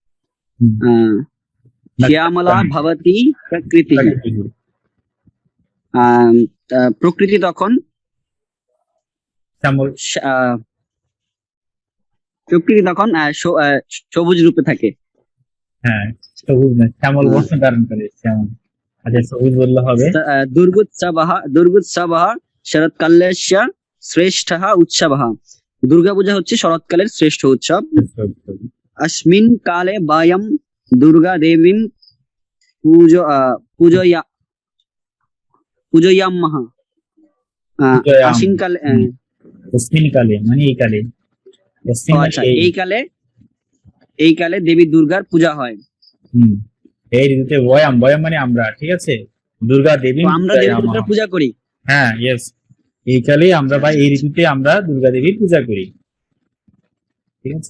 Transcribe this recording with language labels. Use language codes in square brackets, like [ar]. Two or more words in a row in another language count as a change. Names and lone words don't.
[sa] শ্যামলা ভবতি প্রকৃতি, [bn] প্রকৃতি তখন সবুজ রূপে থাকে। হ্যাঁ সবুজ না, শ্যামল বর্ণ ধারণ করে শ্যামল। আচ্ছা সবুজ বললে হবে। [sa] দুর্গোৎসবঃ শরৎকালস্য শ্রেষ্ঠঃ উৎসবঃ, [bn] দুর্গাপূজা হচ্ছে শরৎকালের শ্রেষ্ঠ উৎসব। [sa] अस्मिन् काले वयं दुर्गा देवीं पूजयामः। आश्विन काले, अस्मिन् काले [bn] মানে এই কালে। আচ্ছা, এই কালে দেবী দুর্গার পূজা হয়। এই ঋতুতে বয়াম, বয়াম মানে আমরা, ঠিক আছে। দুর্গা দেবী, আমরা দেবী দুর্গার পূজা করি। হ্যাঁ ইয়েস, এই কালে আমরা বা এই ঋতুতে আমরা দুর্গা দেবীর পূজা করি, ঠিক আছে।